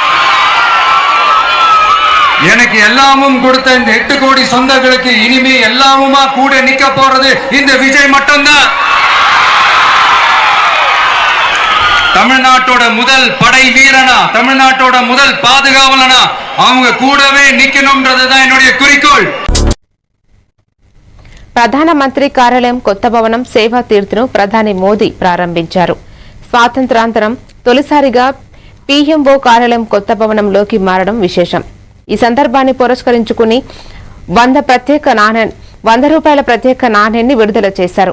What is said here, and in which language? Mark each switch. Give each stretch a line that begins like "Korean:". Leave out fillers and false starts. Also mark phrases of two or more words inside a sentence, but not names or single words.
Tamil: எனக்கு எல்லாமும் கொடுத்த இந்த 8 கோடி சொந்தங்களுக்கு இனிமே எல்லாமுமா கூட நிக்க போறது இந்த விஜய் மட்டும்தான். தமிழ்நாட்டோட முதல் படை வீரனா, தமிழ்நாட்டோட முதல் பாதுகாவலனா அவங்க கூடவே நிக்கணும்ன்றதுதான் என்னுடைய குறிக்கோள்.
Telugu: ప్రధానమంత్రి కార్యాలయం కొత్త భవనం సేవా తీర్థును ప్రధాని మోదీ ప్రారంభించారు. స్వాతంత్రాంతరం తొలిసారిగా పీఎంఓ కార్యాలయం కొత్త భవనంలోకి మారడం విశేషం. ఈ సందర్భాన్ని పురస్కరించుకుని 100 రూపాయల ప్రత్యేక నాణ్యాన్ని విడుదల చేశారు.